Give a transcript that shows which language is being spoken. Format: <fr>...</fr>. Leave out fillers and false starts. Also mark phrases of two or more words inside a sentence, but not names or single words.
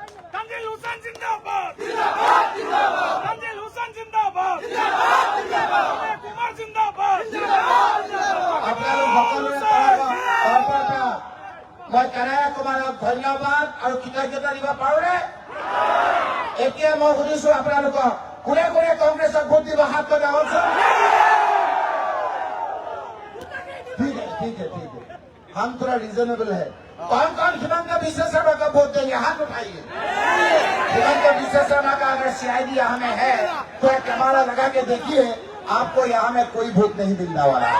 <hi>तंजील हुसैन जिंदाबाद, जिंदाबाद, जिंदाबाद। तंजील हुसैन जिंदाबाद, जिंदाबाद, जिंदाबाद। विनय कुमार जिंदाबाद, जिंदाबाद, जिंदाबाद। मैं कन्हैया कुमार धन्यवाद और कृतज्ञता दिवा पाउरे।</hi> <as>এতিয়া মই সুধিছো আপোনালোকক কোনে কোনে কংগ্ৰেছক ভোট দিব, হাত লগাওকচোন।</as> <hi>ठीक है, हम थोड़ा रिजनेबल है। कौन कौन हिमंत विश्व शर्मा का वोट देंगे, हाथ उठाइए। हिमंत विश्व शर्मा का अगर सीआईडी यहाँ में है तो एक कैमरा लगा के देखिए, आपको यहाँ में कोई वोट नहीं मिलने वाला है।</hi>